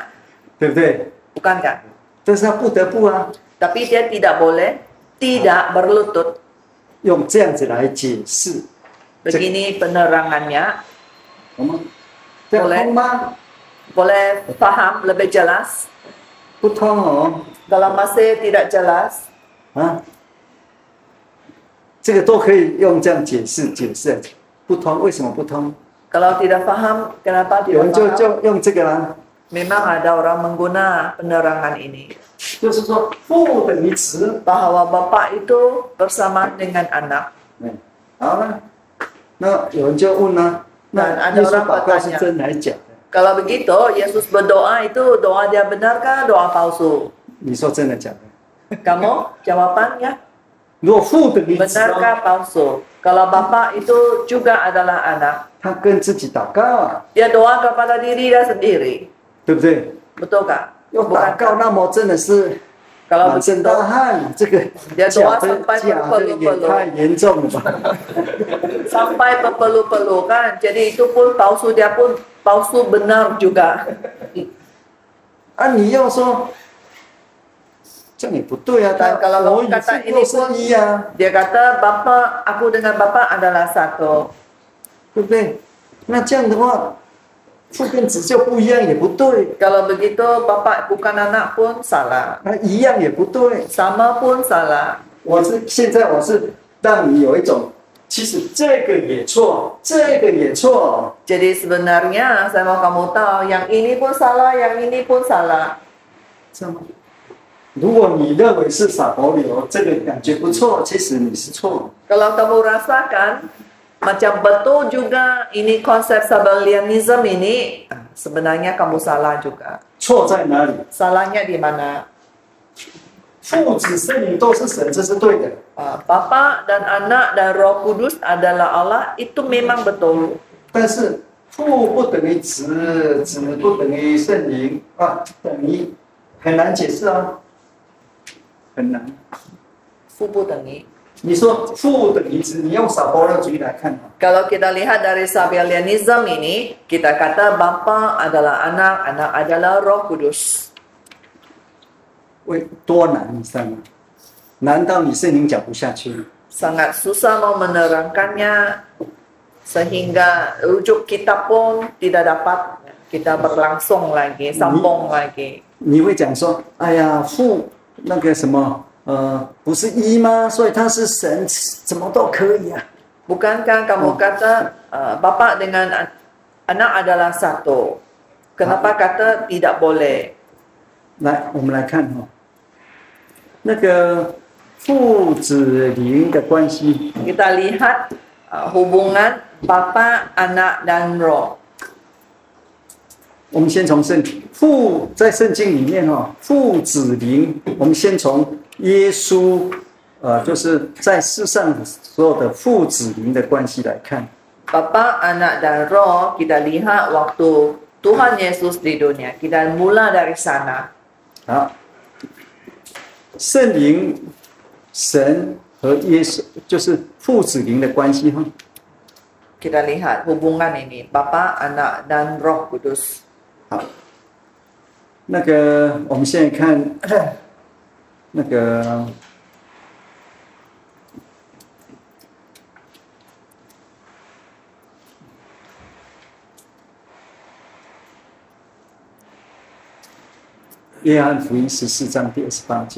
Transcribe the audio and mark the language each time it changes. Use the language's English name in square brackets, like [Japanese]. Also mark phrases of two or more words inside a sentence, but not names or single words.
[Chinese] 对不对？ [Malay] bukankah? [Chinese] 但是他不得不啊， [Malay] Tapi dia tidak boleh tidak berlutut. [Chinese] 用这样子来解释。 [Malay] Begini penerangannya, [Chinese] 我们这样通吗？ [Malay] boleh faham lebih jelas? [Chinese] 不通哦， [Malay] Kalau masih tidak jelas, [Chinese] 啊，这个都可以用这样解释，不通，为什么不通？ [Malay] kalau tidak faham, kenapa [Chinese] 有人 [Malay] tidak faham? [Chinese] 就用这个啦， [Malay] Memang ada orang mengguna penerangan ini. [Chinese] 就是说父等于子。 [Malay] Bahawa bapa itu bersama dengan anak. [Chinese] 好了，那有人就问了，那耶稣祷告是真还是假的？ [Malay] Kalau begitu, Yesus berdoa itu doa dia benarkah doa palsu? [Chinese] 你说真的假的？ [Malay] Kamu jawabannya [Chinese] 如果父等于子哦， [Malay] benarkah palsu? Kalau bapa itu juga adalah anak, [Chinese] 他跟自己祷告啊， [Malay] dia doa kepada diri dia sendiri. [Chinese] 对不对？ [Malay] Betulkah? [Chinese] 要祷告， [Malay] Bukankah? [Chinese] 那么真的是 [Malay] Kalau [Chinese] 满身 [Malay] begitu, [Chinese] 大汗，这个 [Malay] dia [Chinese] 假 [Malay] doa [Chinese] 的 [Malay] sampai [Chinese] 假的也 [Malay] berpeluh-peluh. [Chinese] 太严重了吧？ [Malay] Sampai berpeluh-peluh kan. Jadi itu pun palsu, dia pun palsu benar juga. [Chinese] 啊，你要说这样也不对啊， [Malay] Dan kalau [Chinese] 我与 [Malay] kata [Chinese] 父 [Malay] ini [Chinese] 又是 [Malay] pun [Chinese] 一啊， [Malay] dia kata bapa, aku dengan bapa adalah satu. [Chinese] 对不对？那这样的话，父跟子就不一样，也不对， [Malay] Kalau begitu bapa bukan anak pun salah. [Chinese] 那一样也不对。 [Malay] Sama pun salah. [Chinese] 现在我是让你有一种，其实这个也错，这个也错， [Malay] Jadi sebenarnya saya mau kamu tahu yang ini pun salah, yang ini pun salah. [Chinese] 知道吗？如果你认为是撒保留，这个感觉不错，其实你是错。 [Malay] Kalau kamu rasakan macam betul juga ini konsep Sabellianism ini, sebenarnya kamu salah juga. [Chinese] 错在哪里？ [Malay] Salahnya di mana? [Chinese] 父子圣灵都是神，这是对的。 [Malay] Bapa dan Anak dan Roh Kudus adalah Allah, itu memang betul. [Chinese] 但是父不等于子，子不等于圣灵啊，等于很难解释啊，很难。 Fu不等于。你说父等于子，你用撒波勒主义来看啊， [Malay] Kalau kita lihat dari Sabellianism ini, kita kata Bapa adalah Anak, Anak adalah Roh Kudus. [Chinese] 多难，你知道吗？难道你圣灵讲不下去？ [Malay] Sangat susah mau menerangkannya, sehingga rujuk kita pun tidak dapat kita berlangsung lagi, sambung lagi. [Chinese] 你会讲说，哎呀，父那个什么，不是一吗？所以他是神，怎么都可以啊。 [Malay] Bukankah kamu kata Bapa dengan Anak adalah satu? Kenapa kata tidak boleh? [Chinese] 来，我们来看哦，那个父子灵的关系， [Malay] Kita lihat hubungan Bapa, Anak dan Roh. [Chinese] 我们先从父在圣经里面哦，父子灵，我们先从耶稣，就是在世上所有的父子灵的关系来看。 [Malay] Bapa, Anak dan Roh, kita lihat waktu Tuhan Yesus di dunia. Kita mula dari sana. [Chinese] 好，圣灵、神和耶稣就是父子灵的关系哈。 [Malay] Kita lihat hubungan ini, Bapa, Anak dan Roh Kudus. [Chinese] 好，那个我们现在看那个约翰福音14章第28节。